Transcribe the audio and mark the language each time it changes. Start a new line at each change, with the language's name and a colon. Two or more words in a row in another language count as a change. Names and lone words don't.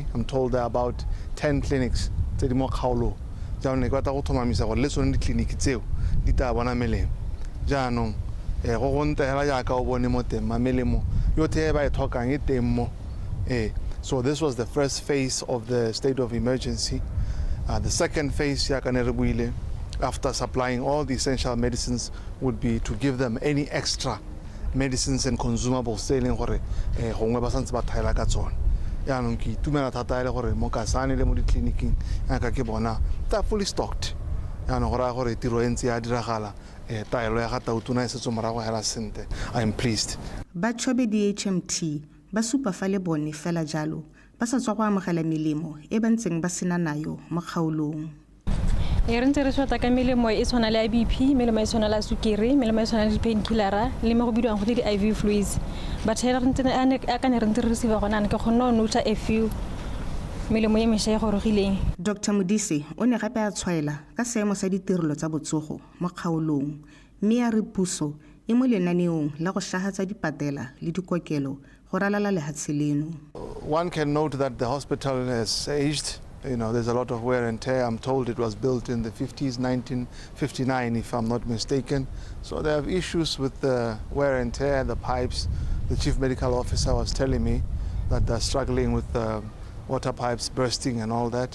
English: I'm told there are about 10 clinics. Go So this was the first phase of the state of emergency. The second phase, after supplying all the essential medicines would be to give them any extra medicines and consumables
Tswana: tse e leng gore gongwe ba santse ba thaela ka tsone. Yaanong ke itumela thata le gore mo Kasane le mo ditleliniking yaka ke bona
English: they're fully stocked.
Tswana: Yaanong go raya gore tiro e ntse ya diragala taelo ya ga tautona e setso morago hela sente.
English: I'm pleased.
Tswana: Ba tshobe di-HMT ba supa fa le bone fela jalo ba sa tswa go amogela melemo e ba ntseng ba sena nayo mo kgaolong. Re ntse re shota ka melemo e tshwana le BP, melemo e tshwana le sukiri, melemo e tshwana le di-painkiller le mo go bidiwang go di-
English: IV fluids.
Tswana: But re ntse a ka ne re ntse re receive gona ke kgona no notla
English: a few
Tswana: melemo e mesha e gorogileng. Dr. Modise o ne gape a tshwaela ka seemo sa ditirelo tsa botsogo mo kgaolong mme a re puso e mo lenaneong la go shahatsa dipatela le dikokelo go ralala lehatshe leno.
English: One can note that the hospital has aged. You know, there's a lot of wear and tear. I'm told it was built in the 50s, 1959, if I'm not mistaken. So they have issues with the wear and tear, the pipes. The chief medical officer was telling me that they're struggling with the water pipes bursting and all that.